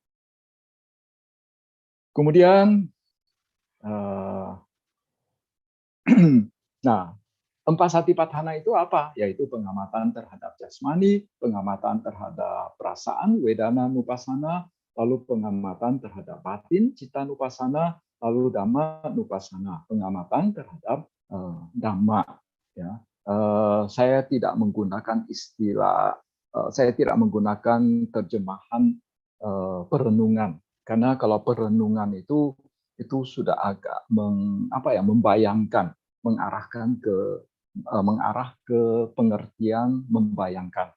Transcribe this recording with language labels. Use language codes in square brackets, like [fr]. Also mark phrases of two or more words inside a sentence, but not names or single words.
[id] Kemudian nah 4 satipatthana itu apa? Yaitu pengamatan terhadap jasmani, pengamatan terhadap perasaan, [pi] wedana nupassana, [id] lalu pengamatan terhadap batin, [pi] citta nupassana, lalu dhamma nupassana, [id] pengamatan terhadap dhamma. Ya. Saya tidak menggunakan istilah, saya tidak menggunakan terjemahan perenungan, karena kalau perenungan itu sudah agak membayangkan, mengarah ke pengertian membayangkan.